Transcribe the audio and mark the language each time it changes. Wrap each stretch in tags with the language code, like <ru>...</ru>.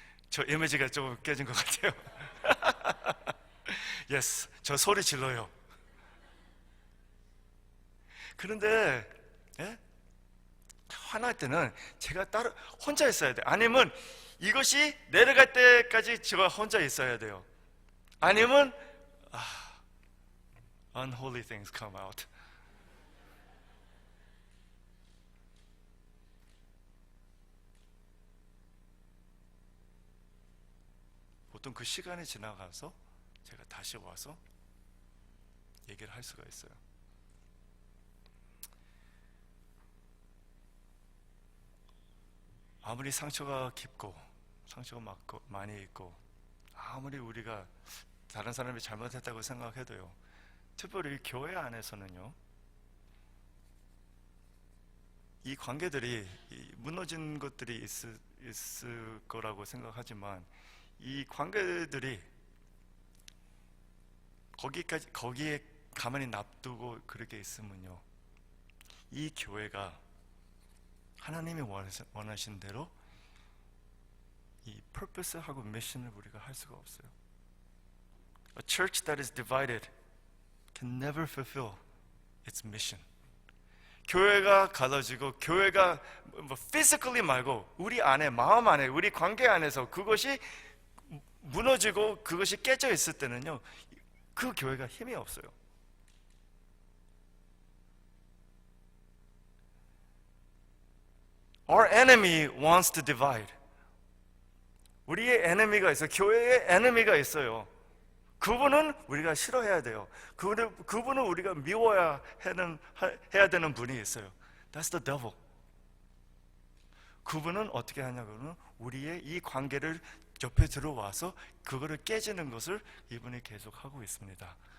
<ko>저 이미지가 좀 깨진 것 같아요. yes, 저 소리 질러요. 그런데 화날 때는 제가 혼자 있어야 돼요. 아니면 이것이 내려갈 때까지 제가 혼자 있어야 돼요. 아니면</ko> <en>unholy things come out.</en> <ko>보통 그 시간이 지나가서 제가 다시 와서 얘기를 할 수가 있어요. 아무리 상처가 깊고 상처가 많이 있고 아무리 우리가 다른 사람이 잘못했다고 생각해도요, 특별히 교회 안에서는요, 이 관계들이 무너진 것들이 있을 거라고 생각하지만 이 관계들이 거기에 가만히 놔두고 그렇게 있으면요, 이 교회가 하나님이 원하신 대로 이 purpose하고 mission을 우리가 할 수가 없어요.</ko> <en>A church that is divided can never fulfill its mission.</en> <ko>교회가 갈라지고 교회가 뭐 physically 말고 우리 안에, 마음 안에, 우리 관계 안에서 그것이 무너지고 그것이 깨져 있을 때는요, 그 교회가 힘이 없어요.</ko> <en>Our enemy wants to divide.</en> <ko>우리의 enemy가 있어요. 교회의 enemy가 있어요. 그분은 우리가 싫어해야 돼요. 그분은 우리가 미워야 해야 되는 분이 있어요.</ko> <en>That's the devil.</en> <ko>그분은 어떻게 하냐고는 우리의 이 관계를 옆에 들어와서 그거를 깨지는 것을 이분이 계속 하고 있습니다.</ko>